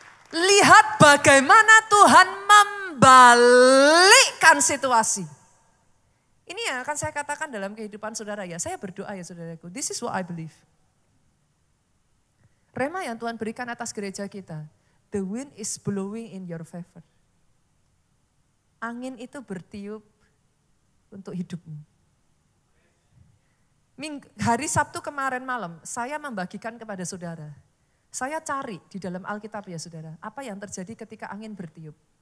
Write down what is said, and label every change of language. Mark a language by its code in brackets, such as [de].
[id] Lihat bagaimana Tuhan membalikkan situasi. Ini yang akan saya katakan dalam kehidupan saudara ya. Saya berdoa ya saudaraku. [en] This is what I believe. [id] Rema yang Tuhan berikan atas gereja kita. [en] The wind is blowing in your favor. [id] Angin itu bertiup untuk hidupmu. Hari Sabtu kemarin malam saya membagikan kepada saudara. Saya cari di dalam Alkitab ya saudara. Apa yang terjadi ketika angin bertiup.